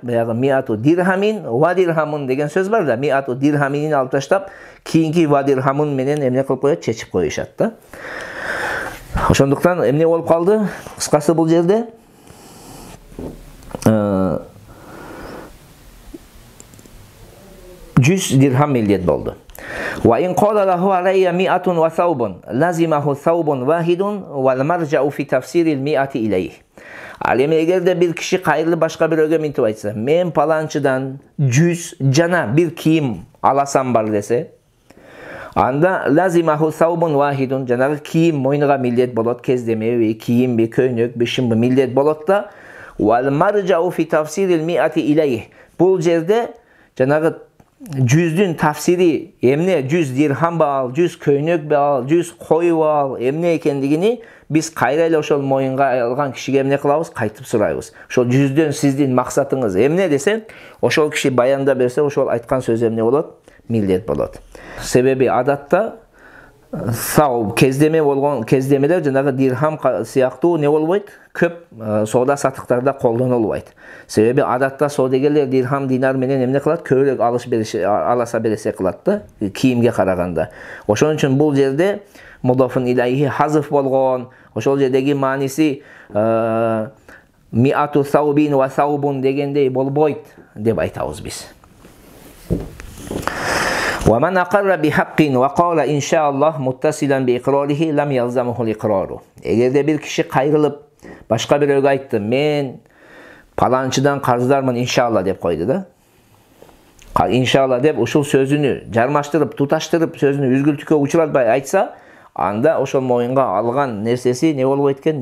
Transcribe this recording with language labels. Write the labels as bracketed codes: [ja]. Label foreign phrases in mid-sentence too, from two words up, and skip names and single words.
[ky] Баягы 100 [ar] درهمٍ ودرهمٌ [ky] деген сөз бар да, 100 дирхаминин алып таштап, кийинки [ar] ودرهمٌ [ky] менен эмне кылып коет? Чечип коюшат да. Ошондуктан эмне болуп калды? Кыскасы бул жерде 100 dirham милдет болду. [ar] وإن قال له علي 100 وثوب لزمه ثوب واحد والمرجع في تفسير ال 100 إليه. [ky] Ал эми эгерде бир киши кайрылы башка бирөөгө минтип айтса, мен паланчыдан 100 жана бир кийим аласам бар десе, анда [ar] لزمه ثوب واحد [ky] жанагы кийим мойнуга милдет болот, кездемеби, кийимби, көйнөк, бишимби милдет болот да. [ar] والمرجع في تفسير ال 100 إليه. [ky] Бул жерде жанагы 100'дүн тафсири эмне 100 дирхам ал, 100 көйнөк ал, 100 кой ал, эмне экендигини биз кайра эле ошол моюнга алган кишиге эмне кылабыз? Кайтып сурайбыз. Ошол 100'дөн сиздин максатыңыз эмне десе, ошол киши баянда берсе, ошол айткан сөзү эмне болот? Милдет болот. Себеби адатта сау кездеме болгон кездемелер жанагы дирхам сыяктуу не болбойт? Көп соода сатыктарда колдонулбайт. Себеби адатта соодагерлер дирхам динар менен эмне кылат? Көбүрөөк аласа бересе кылат да, кийимге караганда. Ошон үчүн бул жерде [ar] مضاف إليه [ky] хазф болгон. Ошол жердеги мааниси [ar] مائة ثوب وثوب [ky] дегендей болбойт деп айтабыз биз. [ar] ومن أقر بحق وقال إن شاء الله متصلا بإقراره لم يلزمه الإقرار. [ky] Эгерде бир киши кайрылып башка бирөөгө айтты, мен паланчыдан карыздармын иншалла деп койду да. Иншалла деп ушул сөзүнү жармаштырып, туташтырып, сөзүнү үзгүлтүккө учуратпай айтса, анда ошол моюнга алган нерсеси не болбойт экен?